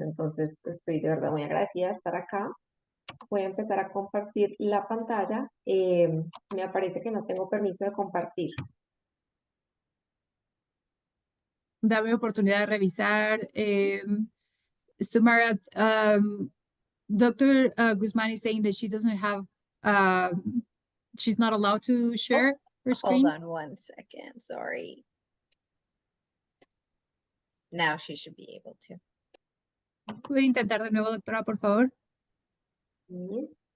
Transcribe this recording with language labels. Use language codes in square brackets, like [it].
[es] Entonces, estoy de verdad muy agradecida de estar acá. Voy a empezar a compartir la pantalla. Me aparece que no tengo permiso de compartir. Dame oportunidad de revisar. [en] Sumara, Dr. Guzman is saying that she doesn't have, she's not allowed to Oh, share her hold screen. on one second. Sorry. Now she should be able to. [es] ¿Puede intentar de nuevo, doctora, por favor? Sí.